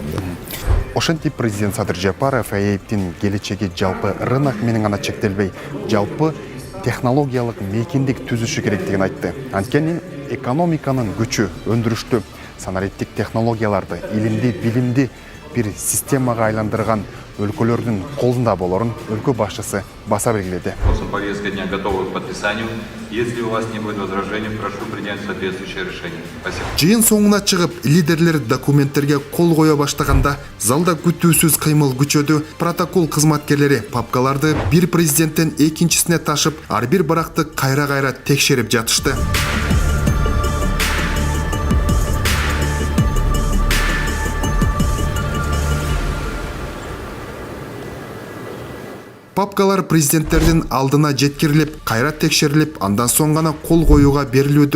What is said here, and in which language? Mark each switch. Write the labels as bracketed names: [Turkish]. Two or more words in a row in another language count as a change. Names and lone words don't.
[Kyrgyz] Ошентип президент Садыр Жапаров АЕПтин келечеги жалпы рынок менен гана чектелбей, жалпы технологиялык мейкиндик түзүшү керектигин айтты. Анткени экономиканын күчү, өндүрүштү, санариптик технологияларды, илимди, билимди бир системага айландырган өлкөлөрдүн колунда болорун өлкө башчысы баса белгиледи. [Russian] Повестка дня готова к подписанию. Если у вас не будет возражений, прошу принять соответствующее решение. Спасибо. [Kyrgyz] Жыйын соңуна чыгып, лидерлер документтерге кол кое баштаганда залда күтүүсүз кыймыл күчөдү. Протокол кызматкерлери папкаларды бир президенттен экинчисине ташып, ар бир баракты кайра-кайра текшерип жатышты. Папкалар президенттердин алдына жеткирилип, кайра текшерилип, андан соң гана кол коюуга берилүүдө.